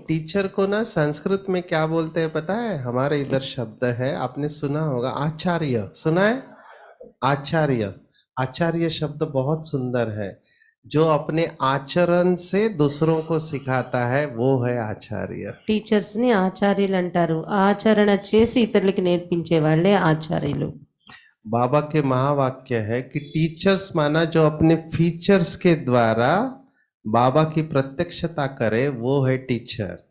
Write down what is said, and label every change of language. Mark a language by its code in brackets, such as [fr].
[hi] Teacher को ना संस्कृत में क्या बोलते हैं पता है? हमारे इधर शब्द है, आपने सुना होगा, आचार्य. सुना है? आचार्य. आचार्य शब्द बहुत सुंदर है. जो अपने आचरण से दूसरों को सिखाता है वो है आचार्य. [te] టీచర్స్ ని ఆచార్యులు అంటారు. ఆచరణ చేసి ఇతరులకి నేర్పించే వాళ్ళే ఆచార్యులు. [hi] बाबा के महावाक्य है कि टीचर्स माना जो अपने फीचर्स के द्वारा बाबा की प्रत्यक्षता करे, वो है टीचर.